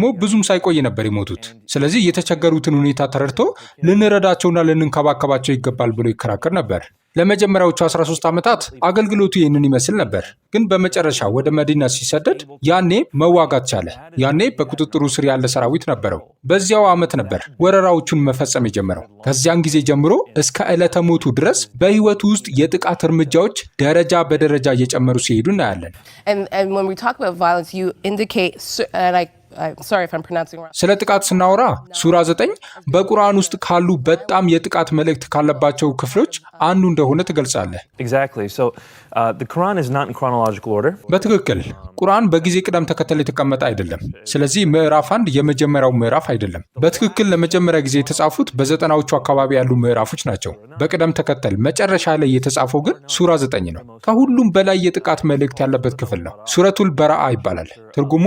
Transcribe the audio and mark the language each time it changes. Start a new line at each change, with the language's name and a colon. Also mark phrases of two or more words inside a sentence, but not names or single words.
Amharic: ብዙም ሳይቆይ ነበር የሞቱት። ስለዚህ የተቸገሩትን ሁኔታ ተረድቶ ልንረዳቸውና ልንንከባከባቸው ይገባል ብሎ ይከራከር ነበር። ለመጀመሪያዎቹ 13 ዓመታት አገልግሎቱ ይህንን ይመስል ነበር። ግን በመጨረሻ ወደ መዲና ሲሰደድ ያኔ መዋጋት ቻለ። ያኔ በቁጥጥሩ ስር ያለ ሰራዊት ነበረው። በዚያው ዓመት ነበር ወረራዎቹን መፈጸም የጀመረው። ከዚያን ጊዜ ጀምሮ እስከ ዕለተ ሞቱ ድረስ በህይወቱ ውስጥ የጥቃት እርምጃዎች ደረጃ በደረጃ እየጨመሩ ሲሄዱ እናያለን።
English: And when we talk about violence, you indicate, I'm sorry if I'm pronouncing wrong.
Amharic: ስለ ጥቃት ስናወራ ሱራ 9 በቁርአን ውስጥ ካሉ በጣም የጥቃት መልእክት ካለባቸው ክፍሎች አንዱ እንደሆነ ትገልጻለህ።
English: Exactly. So the Quran is not in chronological order.
Amharic: በትክክል ቁርአን በጊዜ ቅደም ተከተል የተቀመጠ አይደለም። ስለዚህ ምዕራፍ 1 የመጀመሪያው ምዕራፍ አይደለም። በትክክል ለመጀመሪያ ጊዜ የተጻፉት በ90ዎቹ አካባቢ ያሉ ምዕራፎች ናቸው። በቅደም ተከተል መጨረሻ ላይ የተጻፈው ግን ሱራ 9 ነው። ከሁሉም በላይ የጥቃት መልእክት ያለበት ክፍል ነው። ሱረቱል በራአ ይባላል። ትርጉሙም